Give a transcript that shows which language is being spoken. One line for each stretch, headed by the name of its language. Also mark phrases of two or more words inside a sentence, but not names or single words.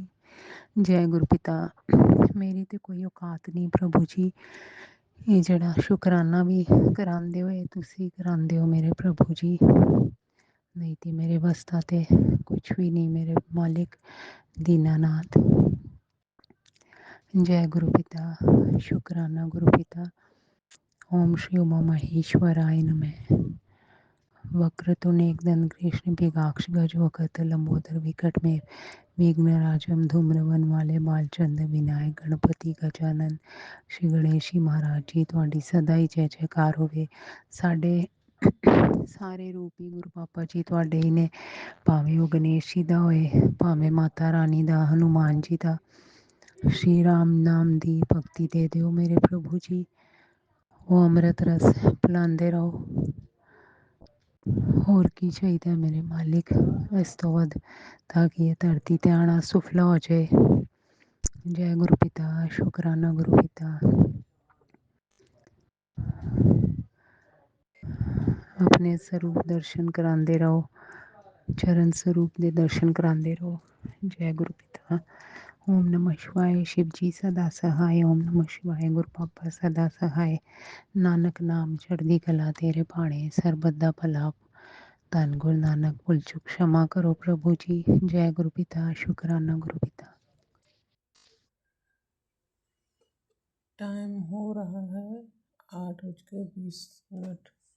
Punjabi: ਜੈ ਗੁਰੂ ਪਿਤਾ। ਮੇਰੀ ਤਾਂ ਕੋਈ ਔਕਾਤ ਨਹੀਂ ਪ੍ਰਭੂ ਜੀ। ਇਹ ਜਿਹੜਾ ਸ਼ੁਕਰਾਨਾ ਵੀ ਕਰਾਉਂਦੇ ਹੋ ਇਹ ਤੁਸੀਂ ਕਰਾਉਂਦੇ ਹੋ ਮੇਰੇ ਪ੍ਰਭੂ ਜੀ। ਨਹੀਂ ਤਾਂ ਮੇਰੇ ਵੱਸ ਦਾ ਤਾਂ ਕੁਛ ਵੀ ਨਹੀਂ ਮੇਰੇ ਮਾਲਿਕ ਦੀਨਾਨਾਥ। ਜੈ ਗੁਰੂ ਪਿਤਾ ਸ਼ੁਕਰਾਨਾ ਗੁਰੂ ਪਿਤਾ।
Sanskrit: ओम श्री उमा महेश्वराय नमः। वक्रतुंड एकदंत कृष्ण पिगाक्ष गजवक्र लंबोदर विकट में विघ्नराजम धूम्रवन वाले बालचंद्र विनायक गणपति गजानन श्री गणेश जी महाराज जी
Punjabi: ਤੁਹਾਡੀ ਸਦਾ ਹੀ ਜੈ ਜੈਕਾਰ ਹੋਵੇ। ਸਾਡੇ ਸਾਰੇ ਰੂਪ ਹੀ ਗੁਰੂ ਪਾਪਾ ਜੀ ਤੁਹਾਡੇ ਹੀ ਨੇ। ਭਾਵੇਂ ਉਹ ਗਣੇਸ਼ ਜੀ ਦਾ ਹੋਏ ਭਾਵੇਂ ਮਾਤਾ ਰਾਣੀ ਦਾ ਹਨੂੰਮਾਨ ਜੀ ਦਾ ਸ੍ਰੀ ਰਾਮ ਨਾਮ ਦੀ ਭਗਤੀ ਦੇ ਦਿਓ ਮੇਰੇ ਪ੍ਰਭੂ ਜੀ। ਉਹ ਅੰਮ੍ਰਿਤ ਰਸ ਪਿਲਾਂਦੇ ਰਹੋ। ਹੋਰ ਕੀ ਚਾਹੀਦਾ ਮੇਰੇ ਮਾਲਕ ਇਸ ਤੋਂ ਵੱਧ, ਤਾਂਕਿ ਇਹ ਧਰਤੀ ਤੇ ਆਉਣਾ ਸੁਫਲਾ ਹੋ ਜਾਏ। ਜੈ ਗੁਰੂ ਪਿਤਾ, ਸ਼ੁਕਰਾਨਾ ਗੁਰੂ ਪਿਤਾ। ਆਪਣੇ ਸਰੂਪ ਦਰਸ਼ਨ ਕਰਾਂਦੇ ਰਹੋ, ਚਰਨ ਸਰੂਪ ਦੇ ਦਰਸ਼ਨ ਕਰਾਂਦੇ ਰਹੋ। ਜੈ ਗੁਰੂ ਪਿਤਾ।
Sanskrit: ओम नमः शिवाय।
Punjabi: ਸ਼ਿਵ ਜੀ ਸਦਾ ਸਹਾਇ।
Sanskrit: ओम नमः शिवाय।
Punjabi: ਗੁਰੂ ਪਾਪਾ ਸਦਾ ਸਹਾਇ। ਨਾਨਕ ਨਾਮ ਚੜ੍ਹਦੀ ਕਲਾ ਤੇਰੇ ਭਾਣੇ, ਸਰਬੱਤ ਦਾ ਭਲਾ। ਧੰਨ ਗੁਰੂ ਨਾਨਕ ਭੁੱਲ ਚੁੱਕ ਖਿਮਾ ਕਰੋ ਪ੍ਰਭੂ ਜੀ। ਜੈ ਗੁਰੂ ਪਿਤਾ, ਸ਼ੁਕਰਾਨਾ ਗੁਰੂ ਪਿਤਾ।
Hindi: टाइम हो रहा है 8:20।